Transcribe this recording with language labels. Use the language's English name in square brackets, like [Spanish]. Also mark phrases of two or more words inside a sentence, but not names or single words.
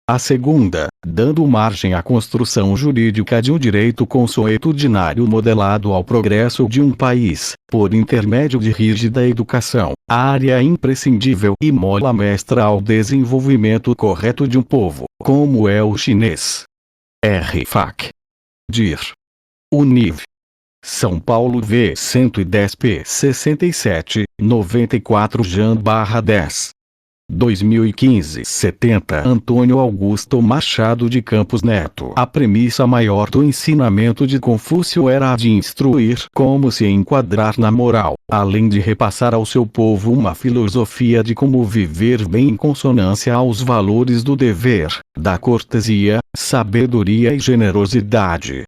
[Portuguese] A segunda, dando margem à construção jurídica de um direito consuetudinário modelado ao progresso de um país, por intermédio de rígida educação, área imprescindível e mola mestra ao desenvolvimento correto de um povo, como é o chinês. R. Fac. Dir. Univ. São Paulo V 110 p 67, 94 Jan/10. 2015 70 Antônio Augusto Machado de Campos Neto. A premissa maior do ensinamento de Confúcio era a de instruir como se enquadrar na moral, além de repassar ao seu povo uma filosofia de como viver bem em consonância aos valores do dever, da cortesia, sabedoria e generosidade.